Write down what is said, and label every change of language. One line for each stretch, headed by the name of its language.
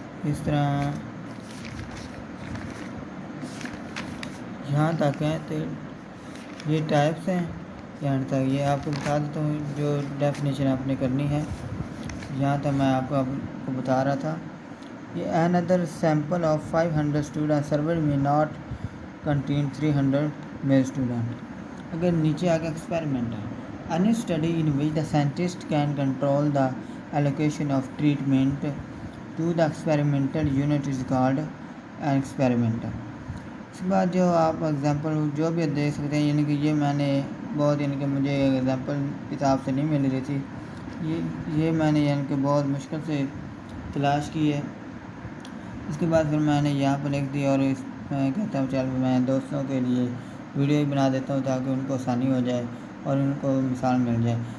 Urdu: اس طرح یہاں تک ہیں تو یہ ٹائپس ہیں, یہاں تک یہ آپ کو بتا دیتا ہوں جو ڈیفینیشن آپ نے کرنی ہے. یہاں تک میں آپ کو بتا رہا تھا.
English: یہ another sample of 500 student server may not contain 300 male student.
Urdu: اگر نیچے آگے ایکسپیریمنٹ ہے.
English: any study in which the scientist can control the allocation of treatment to the experimental unit is called an experiment.
Urdu: اس کے بعد جو آپ example جو بھی دیکھ سکتے ہیں, یعنی کہ یہ میں نے بہت یعنی کہ مجھے ایگزامپل کتاب سے نہیں مل رہی تھی, یہ میں نے یعنی کہ بہت مشکل سے تلاش کی ہے. اس کے بعد پھر میں نے یہاں پر لکھ دی, اور اس میں کہتا ہوں چل میں دوستوں کے لیے ویڈیو ہی بنا دیتا ہوں تاکہ ان کو آسانی ہو جائے اور ان کو مثال مل جائے.